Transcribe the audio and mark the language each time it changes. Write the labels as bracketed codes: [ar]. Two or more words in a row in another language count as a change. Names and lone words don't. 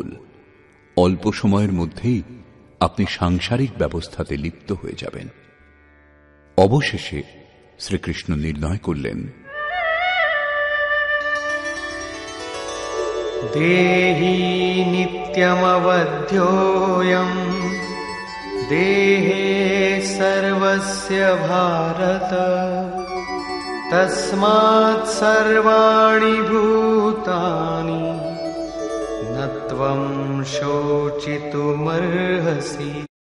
[bn] অল্প সময়ের মধ্যেই আপনি সাংসারিক ব্যবস্থাতে লিপ্ত হয়ে যাবেন। অবশেষে শ্রীকৃষ্ণ নির্ণয় করলেন, [sa] দেহি নিত্যমবধ্যোয়ম দেহে সর্বস্য ভারত তস্মাৎ সর্বাণি ভূতানি ন ত্বং শোচিতুমর্হসি।